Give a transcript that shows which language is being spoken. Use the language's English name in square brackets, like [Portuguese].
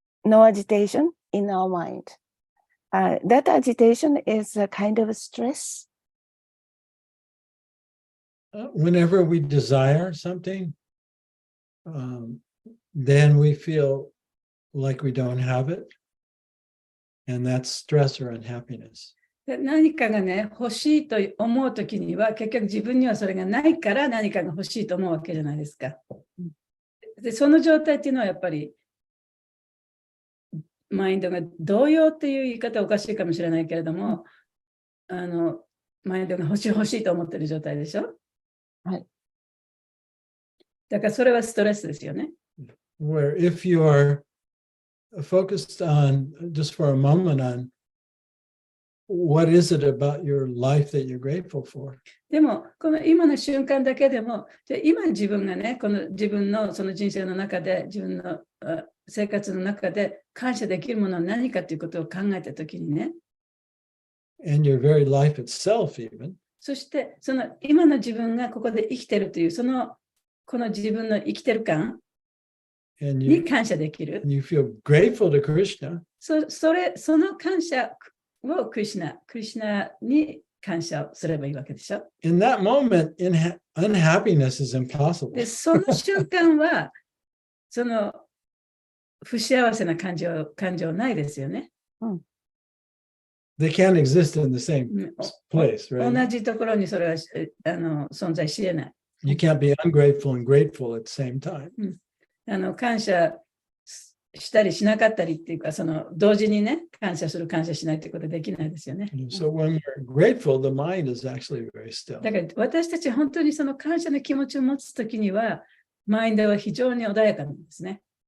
[English] No agitation in our mind. That agitation is a kind of stress. Whenever we desire something, then we feel like we don't have it. And that's stress or unhappiness. [Japanese] 何かがね、欲しいと思うときには、結局自分にはそれがないから何かが欲しいと思うわけじゃないですか。で、その状態っていうのはやっぱり、マインドが動揺っていう言い方はおかしいかもしれないけれども、マインドが欲しいと思ってる状態でしょ。はい。だからそれはストレスですよね。 [English] Where if you are focused on, just for a moment, on what is it about your life that you're grateful for? [Japanese] でも、この今の瞬間だけでも、じゃ今自分がね、この自分のその人生の中で、自分の生活の中で感謝できるものは何かということを考えたときにね。 [English] And your very life itself even. [Japanese] そして、その今の自分がここで生きてるという、この自分の生きてる感に感謝できる。 [English] And you feel grateful to Krishna. [Japanese] その感謝をクリシナに感謝をすればいいわけでしょ。 [English] In that moment, unhappiness is impossible. [Japanese] で、その瞬間は、その不幸せな感情ないですよね。 [English] They can't exist in the same place, [Japanese] 同 [English] right? [Japanese] じところにそれは存在し得ない。 [English] You can't be ungrateful and grateful at the same time. [Japanese] 感謝したりしなかったりっていうか、同時にね、感謝する、感謝しないってことはできないですよね。 [English] So when we're grateful, the mind is actually very still. [Japanese] だから私たち本当にその感謝の気持ちを持つときには、マインドは非常に穏やかなんですね。